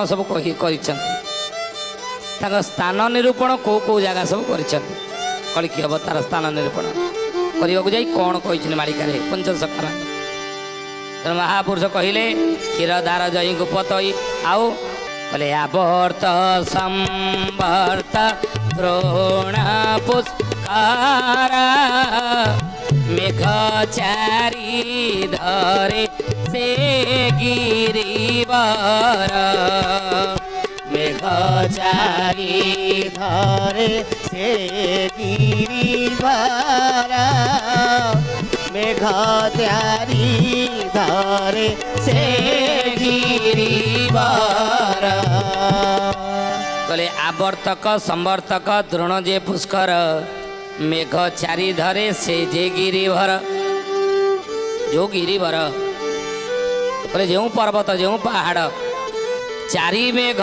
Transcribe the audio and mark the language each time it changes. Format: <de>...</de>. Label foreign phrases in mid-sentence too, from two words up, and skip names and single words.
<or>ସବୁ କରିଛନ୍ତି ତାଙ୍କ ସ୍ଥାନ ନିରୂପଣ କେଉଁ କେଉଁ ଜାଗା ସବୁ କରିଛନ୍ତି କଳିକି ଅବତାର ସ୍ଥାନ ନିରୂପଣ କରିବାକୁ ଯାଇ କ'ଣ କହିଛନ୍ତି ମାଳିକାରେ ପଞ୍ଚସଖା ମାନେ ତେଣୁ ମହାପୁରୁଷ କହିଲେ କ୍ଷୀରଦାର ଜୟୀ ଗୋପତଇ ଆଉ କହିଲେ ଆବର୍ତ୍ତ ସମ୍ବର୍ତ୍ତ ଦ୍ରୋଣ ପୁଷ୍କର ମେଘ ଚାରି ଧରେ ସେ ଗିରିବର ମେଘ ଚାରି ଧରେ ସେ ଗିରିଧର ମେଘ ଚାରି ଧରେ ସେ ଗିରିବର କହିଲେ ଆବର୍ତ୍ତକ ସମ୍ବର୍ତ୍ତକ ଦ୍ରୋଣ ଯେ ପୁଷ୍କର ମେଘ ଚାରି ଧରେ ସେ ଯେ ଗିରିଭର ଯେଉଁ ଗିରିଭର କହିଲେ ଯେଉଁ ପର୍ବତ ଯେଉଁ ପାହାଡ଼ ଚାରି ମେଘ</or>